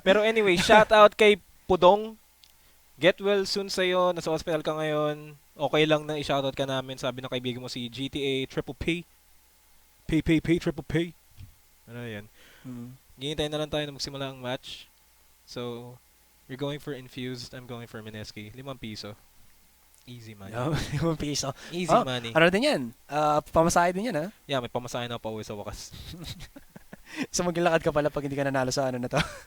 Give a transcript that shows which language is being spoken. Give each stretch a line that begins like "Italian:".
Filipino: Pero anyway, shout out kay Pudong. Get well soon sa'yo. Nasa hospital ka ngayon. Okay lang na i-shoutout ka namin. Sabi ng kaibigan mo si GTA Triple P. Triple P. Ano yan? Ginintay na lang tayo na magsimula ang match.
English: So, you're going for Infused. I'm going for Mineski.
Filipino: 5 piso.
English: Easy money.
Filipino: 5 piso.
English: Easy money.
Filipino: Ano din yan? Pamasahe din yan, ha? Yeah, may pamasahe na pauwi sa wakas. So, maglakad ka pala pag hindi ka nanalo sa ano na to.